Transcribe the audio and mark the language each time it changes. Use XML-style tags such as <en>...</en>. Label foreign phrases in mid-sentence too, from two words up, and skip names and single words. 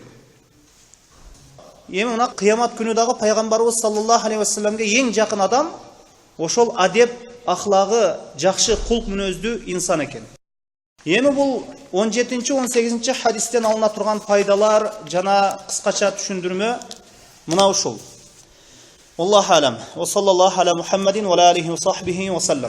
<ky>Эми мына кыямат күнү дагы пайгамбарыбыз</ky> <ar>صلى الله عليه وسلم</ar> <ky>эң жакын адам ошол адеп, ахлагы жакшы кулк мүнөздүү инсан экен. Эми бул 17-18 хадистен алына турган пайдалар жана кыскача түшүндүрмө мына ушул.</ky> <ar>الله أعلم. وصلى الله على محمد وعليه وصحبه وسلم.</ar>